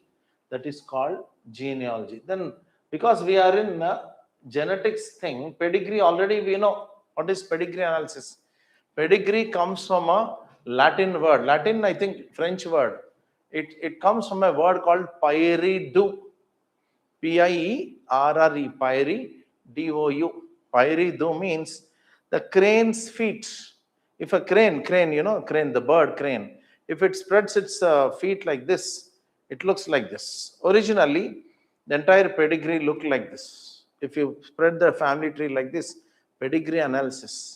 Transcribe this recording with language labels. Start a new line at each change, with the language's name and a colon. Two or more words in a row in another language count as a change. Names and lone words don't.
English: That is called genealogy. Then, because we are in a genetics thing, pedigree already we know. What is pedigree analysis? Pedigree comes from a Latin word. Latin, I think, French word. It comes from a word called Pairidou. P-I-E-R-R-E, Pairi, D-O-U. Pairidou means the crane's feet. If a crane, crane, the bird crane, if it spreads its feet like this, it looks like this. Originally, the entire pedigree looked like this. If you spread the family tree like this, pedigree analysis.